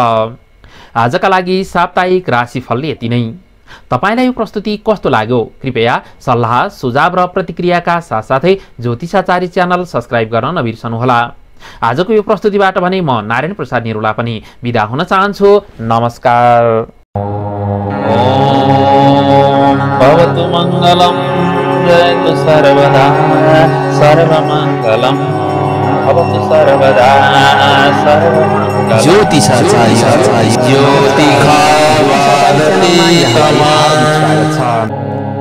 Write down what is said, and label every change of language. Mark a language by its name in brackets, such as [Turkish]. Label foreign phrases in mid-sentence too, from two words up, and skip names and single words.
[Nepali] आजका लागि साप्ताहिक राशिफल यति नै। तपाईलाई यो प्रस्तुति कस्तो लाग्यो? कृपया सल्लाह सुझाव र प्रतिक्रियाका साथसाथै ज्योतिषाचार्य च्यानल सब्स्क्राइब गर्न नबिर्सनुहोला। आजको यो प्रस्तुतिबाट भने म नारायण प्रसाद निरुला पनि बिदा हुन चाहन्छु। नमस्कार। [Sanskrit] भवतु मङ्गलम जयतु सर्वदा सर्वमङ्गलम भवतु सर्वदा सर्वमङ्गलम। [Nepali] ज्योतिषाचार्य ज्योतिषा